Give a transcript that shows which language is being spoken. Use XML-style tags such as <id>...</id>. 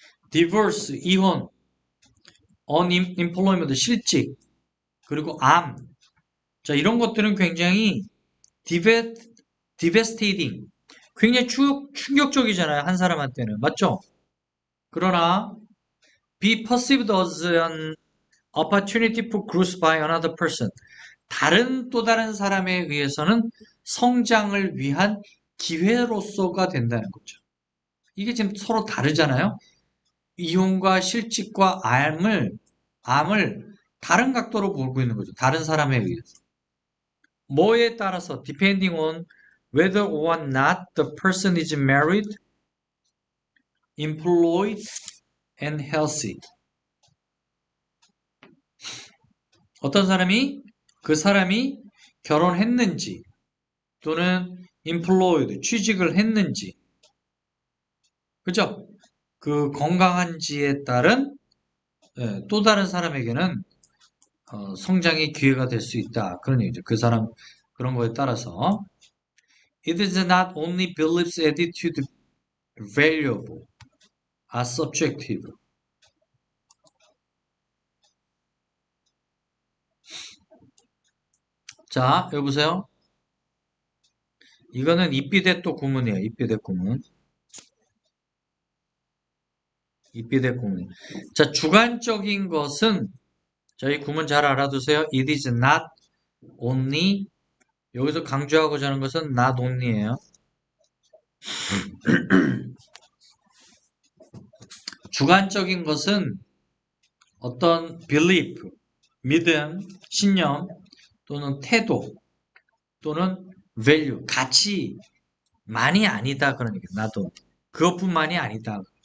<ko>divorce, 이혼, unemployment, 실직, 그리고 암. 자, 이런 것들은 굉장히 devastating, 굉장히 충격적이잖아요. 한 사람한테는. 맞죠?</ko> <en>그러나 be perceived as an opportunity for growth by another person.</en> <ko>또 다른 사람에 의해서는 성장을 위한 기회로서가 된다는 거죠. 이게 지금 서로 다르잖아요. 이혼과 실직과 암을 다른 각도로 보고 있는 거죠. 다른 사람에 의해서. 뭐에 따라서</ko> <en>depending on whether or not the person is married, employed, and healthy.</en> <ko>어떤 사람이 그 사람이 결혼했는지 또는 employed 취직을 했는지 그죠? 그 건강한지에 따른 또 다른 사람에게는 성장의 기회가 될 수 있다. 그런 얘기죠. 그 사람 그런 거에 따라서</ko> <en>it is not only beliefs, attitude, valuable are subjective.</en> <ko>자, 여기 보세요. 이거는 이삐대또 구문이에요. 이삐대 구문. 이삐대 구문. 자, 주관적인 것은 자, 이 구문 잘 알아두세요.</ko> <en>It is not only</en> <ko>여기서 강조하고자 하는 것은 not only예요. 주관적인 것은 어떤 belief, 믿음, 신념 또는 태도 또는 value, 가치만이 아니다 그런 얘기예요. 나도 그것뿐만이 아니다.</ko>